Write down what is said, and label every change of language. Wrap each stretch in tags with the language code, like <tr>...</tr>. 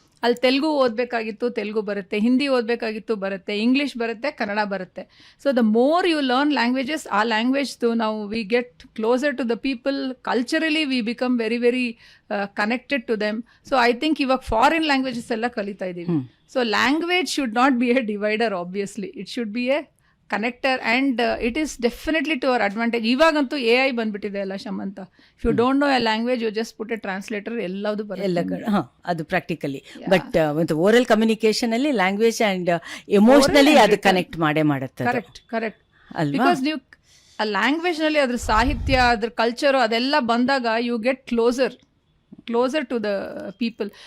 <kn>ಅಲ್ಲಿ ತೆಲುಗು ಓದಬೇಕಾಗಿತ್ತು, ತೆಲುಗು ಬರುತ್ತೆ. ಹಿಂದಿ ಓದಬೇಕಾಗಿತ್ತು, ಬರುತ್ತೆ. ಇಂಗ್ಲೀಷ್ ಬರುತ್ತೆ, ಕನ್ನಡ ಬರುತ್ತೆ.</kn> <en>so the more you learn languages,</en> <kn>ಆ ಲ್ಯಾಂಗ್ವೇಜ್ದು ನಾವು</kn> <en>We get closer to the people. Culturally we become very very connected to them.</en> <kn>So I think ಇವಾಗ ಫಾರಿನ್ ಲ್ಯಾಂಗ್ವೇಜಸ್ ಎಲ್ಲ ಕಲಿತಾ ಇದ್ದೀವಿ.</kn> <en>So language should not be a divider, obviously. It should be a connector, and it is definitely to our advantage.</en> <kn>ಇವಾಗಂತೂ AI ಬಂದ್ಬಿಟ್ಟಿದೆ ಅಲ್ಲ</kn> <en>Shamanta. If you don't know a language, you just put a translator,</en> <kn>ಎಲ್ಲದು ಬರುತ್ತೆ. ಅದು practically. But ಒಂದು oral communication ಅಲ್ಲಿ language and emotionally ಅದು connect ಮಾಡುತ್ತೆ. ಕರೆಕ್ಟ್ ಅಲ್ವಾ? ಬಿಕಾಸ್ ನೀವು ಆ ಲ್ಯಾಂಗ್ವೇಜ್ ನಲ್ಲಿ ಅದ್ರ ಸಾಹಿತ್ಯ, ಅದ್ರ ಕಲ್ಚರು ಅದೆಲ್ಲ ಬಂದಾಗ</kn> <en>You get closer to the people.</en>